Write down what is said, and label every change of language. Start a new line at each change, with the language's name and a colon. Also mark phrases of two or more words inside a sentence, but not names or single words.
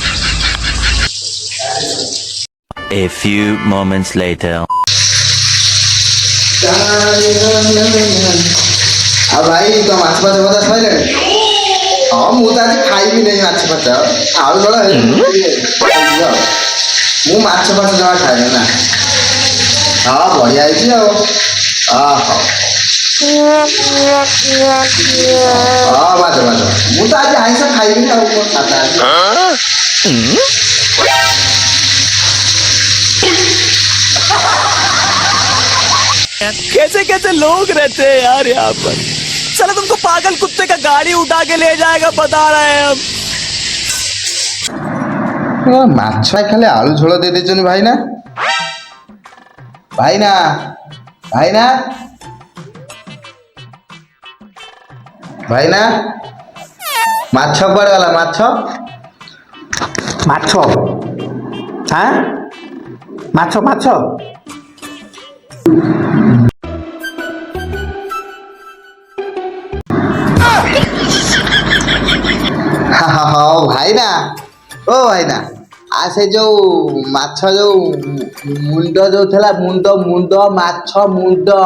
English: A few moments later.
Odia: ଆଉ ଭାଇ ତ ମାଛ ଫାଛ କଥା ସରିଲାଣି? ହଁ ମୁଁ ତ ଆଜି ଖାଇବି ନାହିଁ ମାଛ ଫାଛ, ଆଳୁ ଝୋଳ ହେଲେ ମୁଁ ମାଛ ଫାଛ ଜମା ଖାଇବି ନା। ହଁ ବଢିଆ ହେଇଛି ଆଉ। ବାଜ ମୁଁ ତ ଆଜି ଆଇଁଷ ଖାଇବିନି ଆଉ, ମୋ ସାଧା ଆଜି।
Hindi: कैसे कैसे लोग रहते हैं यार यहाँ पर। चलो तुमको पागल कुत्ते का गाड़ी उठा के ले जाएगा, बता रहे हैं हम।
Odia: ମାଛ ଖାଲି ଆଳୁ ଝୋଳ ଦେଇ ଦେଇଛନ୍ତି ଭାଇନା। ମାଛ କୁଆଡେ ଗଲା? ମାଛ ମାଛ ହଉ ଭାଇନା, ଓ ଭାଇନା ସେ ଯୋଉ ମାଛ ଯୋଉ ମୁଣ୍ଡ ଯୋଉ ଥିଲା, ମୁଣ୍ଡ ମାଛ ମୁଣ୍ଡ।